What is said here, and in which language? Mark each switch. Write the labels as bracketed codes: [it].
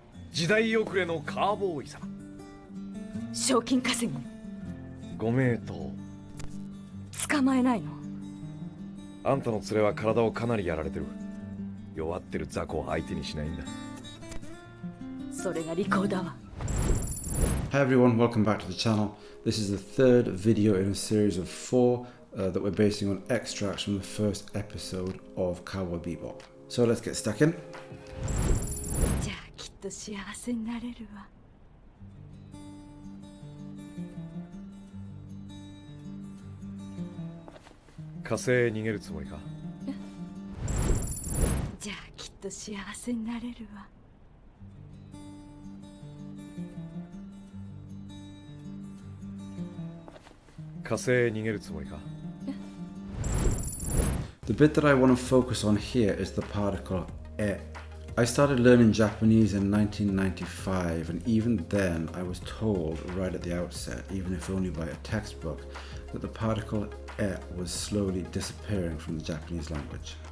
[ja] 時代遅れのカーボーイさ。賞金稼ぎの？ご名答。捕まえないの？あんたの連れは体をかなりやられてる。弱ってる雑魚を相手にしないんだ。それが利口だわ。 [en] Hi everyone, welcome back to the channel. This is the third video in a series of 4 that we're basing on extracts from the first episode of Cowboy Bebop. So let's get stuck in. [ja] じゃあきっと幸せになれるわ。火星へ逃げるつもりか？じゃあきっと幸せになれるわ。火星へ逃げるつもりか？ [en] The bit that I want to focus on here is the particle e. I started learning Japanese in 1995, and even then I was told right at the outset, even if only by a textbook, that the particle e was slowly disappearing from the Japanese language.